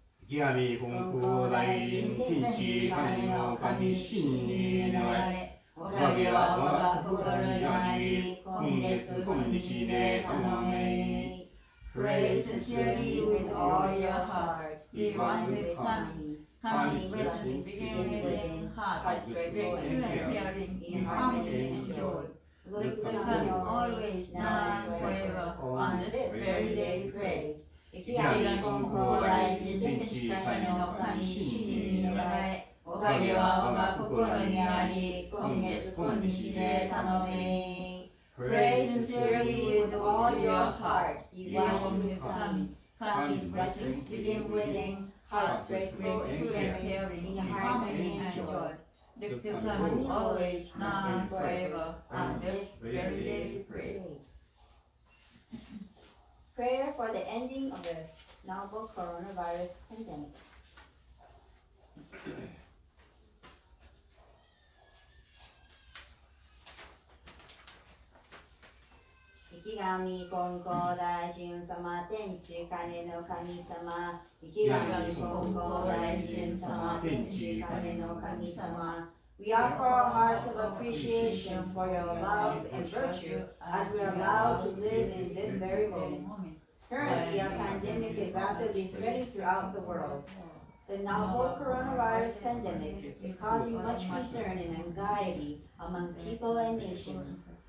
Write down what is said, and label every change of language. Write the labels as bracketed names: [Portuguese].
[Japanese] 池上金光大臣天地金の神真に願いおかげは我が心にあり今月今日で頼め [English] Pray sincerely with all your heart, be one with Kami. Kami's presence begin within, hearts grateful and caring, in harmony and joy. Look to Kami always, now and forever, on this very day we pray. [Japanese] 池上金光大臣天地神の神真に願いおかげは我が心にあり今月今日で頼め [English] Pray sincerely with all your heart, be one with Kami. Kami's blessings begin within, hearts grateful and caring, in harmony and joy. Look to Kami always, now and forever, on this very day we pray. Prayer for the ending of the novel coronavirus pandemic. [Japanese] 池上金光大臣様、天地金の神様、池上金光大臣様、天地金の神様。 [English] We offer our hearts of appreciation for your love and virtue as we are allowed to live in this very moment. Currently, a pandemic is rapidly spreading throughout the world. The novel coronavirus pandemic is causing much concern and anxiety among people and nations.